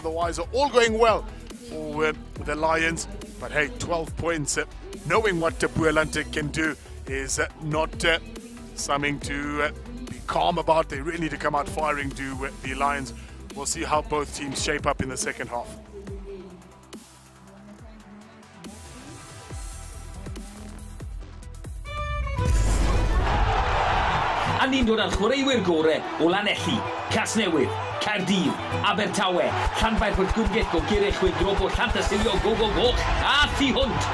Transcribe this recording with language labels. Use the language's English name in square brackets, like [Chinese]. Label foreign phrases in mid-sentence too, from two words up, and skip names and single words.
[English] Otherwise, all going well for the Lions. But hey, 12 points. Knowing what BOLAND can do is not something to be calm about. They really need to come out firing to the Lions. We'll see how both teams shape up in the second half. [Welsh] A ni'n dod â'r chwaraewyr gorau o Lanelli, Casnewydd, Caerdydd, Abertawe, Llanfair Pwllgwyngyll, Gogerych, Chwyldrop o Llantysilio, Goch, a Thu Hwnt.